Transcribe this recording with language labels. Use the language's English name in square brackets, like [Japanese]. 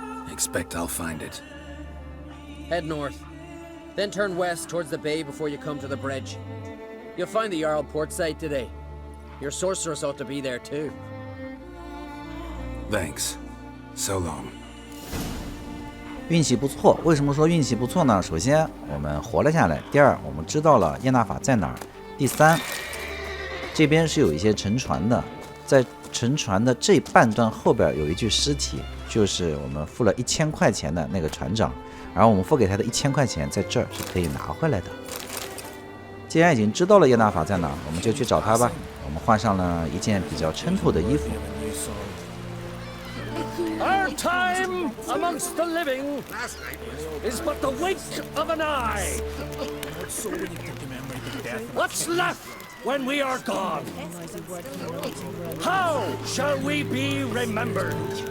[English] Expect I'll find it. Head north. Then turn west towards the bay before you come to the bridge. You'll find the Jarl portside today. Your sorceress ought to be there too. Thanks. So long. [Chinese] 运气不错，为什么说运气不错呢？首先，我们活了下来；第二，我们知道了耶纳法在哪儿；第三，这边是有一些沉船的，在沉船的这半段后边有一具尸体，就是我们付了1000块钱的那个船长，然后我们付给他的1000块钱在这儿是可以拿回来的。既然已经知道了耶纳法在哪儿，我们就去找他吧。我们换上了一件比较衬透的衣服。 [English] Our time amongst the living is but the wink of an eye. What's left when we are gone? How shall we be remembered?